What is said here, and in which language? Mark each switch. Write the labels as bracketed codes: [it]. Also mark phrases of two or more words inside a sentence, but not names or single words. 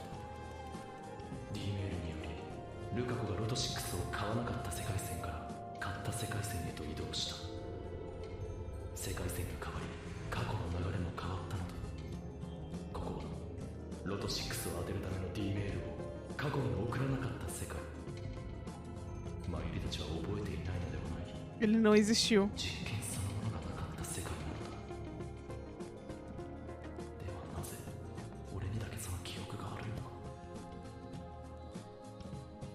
[ja] D メールによりルカ子がロト6を買わなかった世界線から買った世界線へと移動した。世界線が変わり、過去の流れも変わったのだ。ここはロト6を当てるための D メールを過去に送らなかった世界。マユリたちは覚えていないのではない。 [pt] Ele não existiu. [ja] 実験そのものがなかった世界なのだ。ではなぜ俺にだけその記憶があるのだ。